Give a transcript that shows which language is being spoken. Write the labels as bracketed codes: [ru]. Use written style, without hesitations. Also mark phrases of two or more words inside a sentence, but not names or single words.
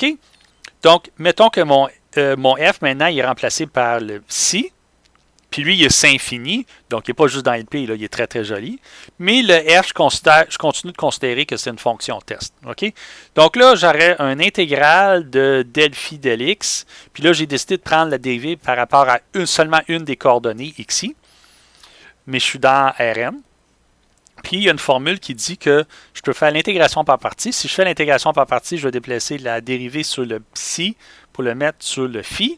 [fr] Donc, mettons que mon f, maintenant, il est remplacé par le psi, puis lui, il est infini, donc il n'est pas juste dans LP, là, il est très, très joli. Mais le f, je continue de considérer que c'est une fonction test. OK? Donc là, j'aurais un intégral de del phi del x, puis là, j'ai décidé de prendre la dérivée par rapport à seulement une des coordonnées xi, mais je suis dans Rn. Puis, il y a une formule qui dit que je peux faire l'intégration par partie. Si je fais l'intégration par partie, je vais déplacer la dérivée sur le psi pour le mettre sur le phi.